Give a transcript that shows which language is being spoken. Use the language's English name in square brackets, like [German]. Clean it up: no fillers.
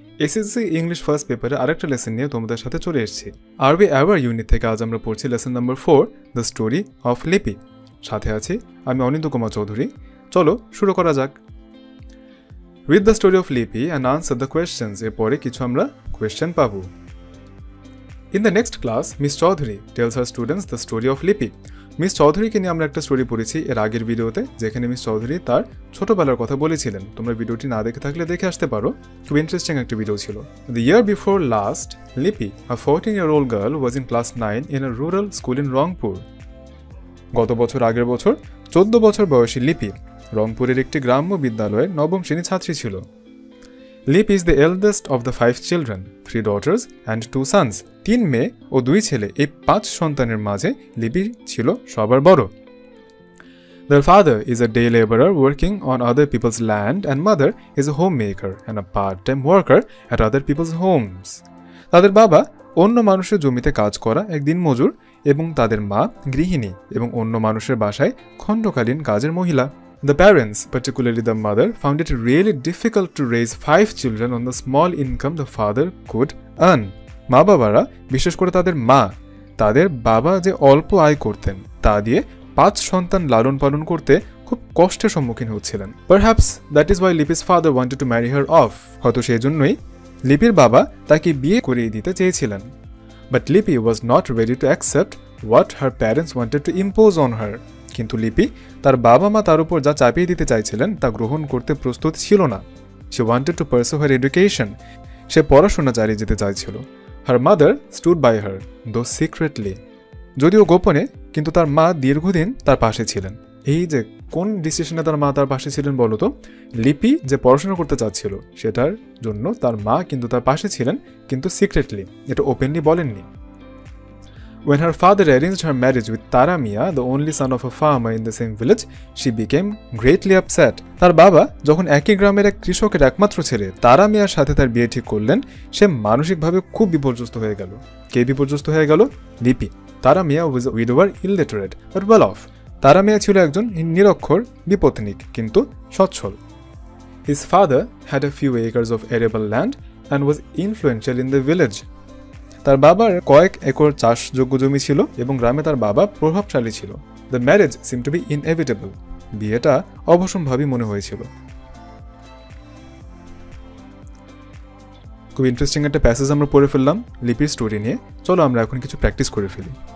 [Bangla] SSC English first পেপারে আরেকটা lesson নিয়ে তোমাদের সাথে চলে এসেছি। আরবি অ্যাওয়ার ইউনিট থেকে আজ আমরা পড়ছি lesson number 4, [English] The story of Lipi. [Bangla] সাথে আছি আমি অনিন্দ কুমার চৌধুরী। চলো শুরু করা যাক। [English] Read the story of Lipi and answer the questions. [Bangla] এরপরে কিছু আমরা কোয়েশ্চেন পাবো। [English] In the next class, Miss Chaudhary tells her students the story of Lipi. [Bangla] Miss চৌধুরীকে নিয়ে আমরা একটা স্টোরি পড়েছি এর আগের ভিডিওতে, যেখানে মিস চৌধুরী তার ছোটবেলার কথা বলেছিলেন। তোমরা ভিডিওটি না দেখে থাকলে দেখে আসতে পারো, খুব ইন্টারেস্টিং একটা ভিডিও ছিল। [English] The year before last, Lipi, a 14-year-old girl, was in class 9 in a rural school in Rangpur. [Bangla] গত বছর আগের বছর 14 বছর বয়সী লিপি রংপুরের একটি গ্রাম্য বিদ্যালয়ের নবম শ্রেণী ছাত্রী ছিল। [English] Lipi is the eldest of the 5 children, 3 daughters and 2 sons. [Bangla] 3 মেয়ে ও 2 ছেলে, এই 5 সন্তানের মাঝে লিপি ছিল সবার বড়। [English] Their father is a day laborer working on other people's land and mother is a homemaker and a part-time worker at other people's homes. [Bangla] তাদের বাবা অন্য মানুষের জমিতে কাজ করা এক দিনমজুর এবং তাদের মা গৃহিণী এবং অন্য মানুষের বাসায় খণ্ডকালীন কাজের মহিলা। [English] The parents, particularly the mother, found it really difficult to raise 5 children on the small income the father could earn. [Bangla] মা বাবারা, বিশেষ করে তাদের মা, তাদের বাবা যে অল্প আয় করতেন তা দিয়ে 5 সন্তান লালন পালন করতে খুব কষ্টের সম্মুখীন হচ্ছিলেন। [English] Perhaps that is why Lipi's father wanted to marry her off. [Bangla] হয়তো সেই জন্যই লিপির বাবা তাকে বিয়ে করিয়ে দিতে চেয়েছিলেন। [English] But Lipi was not ready to accept what her parents wanted to impose on her. [Bangla] কিন্তু লিপি তার বাবা মা তার উপর যা চাপিয়ে দিতে চাইছিলেন তা গ্রহণ করতে প্রস্তুত ছিল না। [English] She wanted to pursue her education. [Bangla] সে পড়াশোনা চালিয়ে যেতে চাইছিল। [English] Her mother stood by her, though secretly. [Bangla] যদিও গোপনে, কিন্তু তার মা দীর্ঘদিন তার পাশে ছিলেন। এই যে কোন ডিসিশনে তার মা তার পাশে ছিলেন বলতো? লিপি যে পড়াশোনা করতে চাচ্ছিল সেটার জন্য তার মা কিন্তু তার পাশে ছিলেন, কিন্তু সিক্রেটলি, এটা ওপেনলি বলেননি। [English] When her father arranged her marriage with Tara Mia, the only son of a farmer in the same village, she became greatly upset. [Bangla] তার বাবা যখন একই গ্রামের এক কৃষকের একমাত্র ছেলে তারা মিয়ার সাথে তার বিয়ে ঠিক করলেন, সে মানসিকভাবে খুব বিপর্যস্ত হয়ে গেল। কে বিপর্যস্ত হয়ে গেল? লিপি। [English] Tara Mia was a widower, illiterate but well off. [Bangla] তারা মিয়া ছিল একজন নিরক্ষর বিপত্নিক কিন্তু সচ্ছল। [English] His father had a few acres of arable land and was influential in the village. [Bangla] তার বাবার কয়েক একর চাষযোগ্য জমি ছিল এবং গ্রামে তার বাবা প্রভাবশালী ছিল। [English] The marriage seem to be inevitable. [Bangla] বিয়েটা অবশ্যম্ভাবী মনে হয়েছিল। খুব ইন্টারেস্টিং একটা প্যাসেজ আমরা পড়ে ফেললাম লিপির স্টোরি নিয়ে। চলো আমরা এখন কিছু প্র্যাকটিস করে ফেলি।